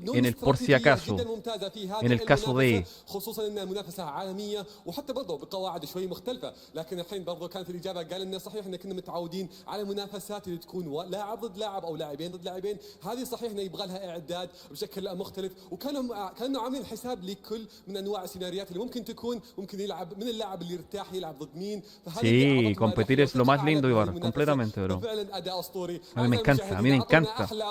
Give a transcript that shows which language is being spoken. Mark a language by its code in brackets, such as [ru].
[es] En el por si acaso, en el caso de. [ar] خصوصا انها منافسه عالميه وحتى برضه بقواعد شوي مختلفه، لكن الحين برضه كانت الاجابه قال لنا صحيح ان كنا متعودين على منافسات اللي تكون لاعب ضد لاعب او لاعبين ضد لاعبين، هذه صحيح انه يبغى لها اعداد بشكل مختلف، كانوا عاملين حساب لكل من انواع السيناريوهات اللي ممكن تكون، ممكن يلعب من اللاعب اللي يرتاح يلعب ضد مين. [es] Sí, competir es lo más lindo, Ibar, completamente, bro. A mí me encanta, a mí me encanta.